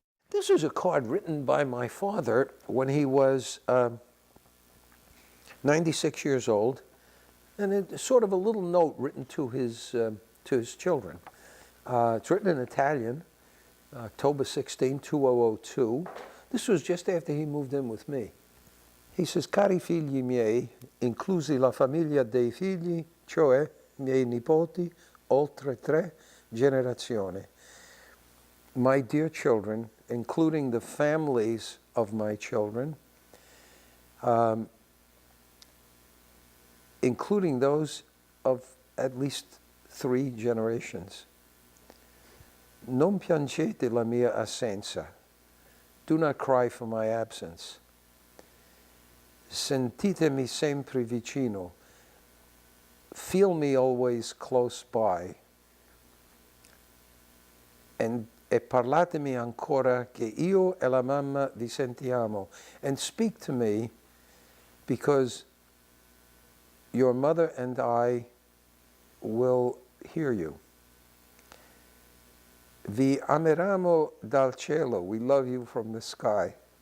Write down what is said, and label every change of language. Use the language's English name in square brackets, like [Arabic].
[English] This was a card written by my father when he was 96 years old, and it's sort of a little note written to his children. It's written in Italian, October 16, 2002. This was just after he moved in with me. He says, [Italian] cari figli miei, inclusi la famiglia dei figli, cioè miei nipoti, oltre 3 generazioni. [English] My dear children, including the families of my children, including those of at least 3 generations. [Italian] Non piangete la mia assenza. [English] Do not cry for my absence. [Italian] Sentitemi sempre vicino. [English] Feel me always close by. [Italian] E parlatemi ancora che io e la mamma vi sentiamo. [English] And speak to me because your mother and I will hear you. [Italian] Vi ameramo dal cielo. [English] We love you from the sky.